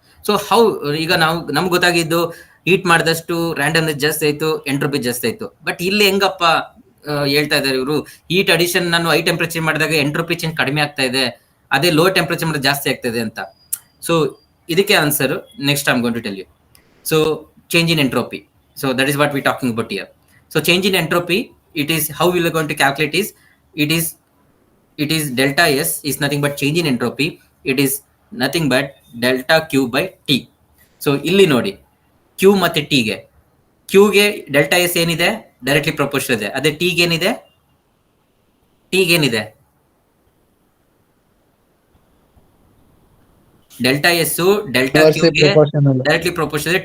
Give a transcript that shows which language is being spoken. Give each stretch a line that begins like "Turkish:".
Kannada: So how ಈಗ ನಾವು ನಮ್ಗೆ ಗೊತ್ತಾಗಿದ್ದು ಹೀಟ್ ಮಾಡಿದಷ್ಟು ರ್ಯಾಂಡಮ್ನೆಸ್ ಜಾಸ್ತಿ ಆಯ್ತು, ಎಂಟ್ರೋಪಿ ಜಾಸ್ತಿ ಆಯ್ತು. ಬಟ್ ಇಲ್ಲಿ ಹೆಂಗಪ್ಪ ಹೇಳ್ತಾ ಇದ್ದಾರೆ ಇವರು, ಹೀಟ್ ಅಡಿಷನ್ ನಾನು ಹೈ ಟೆಂಪರೇಚರ್ ಮಾಡಿದಾಗ ಎಂಟ್ರೋಪಿ ಚೇಂಜ್ ಕಡಿಮೆ ಆಗ್ತಾ ಇದೆ, ಅದೇ ಲೋ ಟೆಂಪರೇಚರ್ ಮಾಡಿದ್ರೆ ಜಾಸ್ತಿ ಆಗ್ತಾ ಇದೆ ಅಂತ. ಸೊ ಇದಕ್ಕೆ answer
English: Next I am going to tell you. So change in entropy, so that is what we talking about here. So change in entropy, it is how we are going to calculate is it is delta S is nothing but change in entropy. It is nothing but delta Q by T.
Kannada: So ಇಲ್ಲಿ ನೋಡಿ, Q ಮತ್ತೆ T ಗೆ, Q ಗೆ delta S ಏನಿದೆ directly proportional ಇದೆ. ಅದೇ T ಗೆ ಏನಿದೆ, T ಗೆ ಏನಿದೆ ಡೆಲ್ಟಾ ಎಸ್ ಡೆಲ್ಟಾ Q ಗೆ ಡೈರೆಕ್ಟ್ಲಿ ಪ್ರಪೋರ್ಷನಲ್.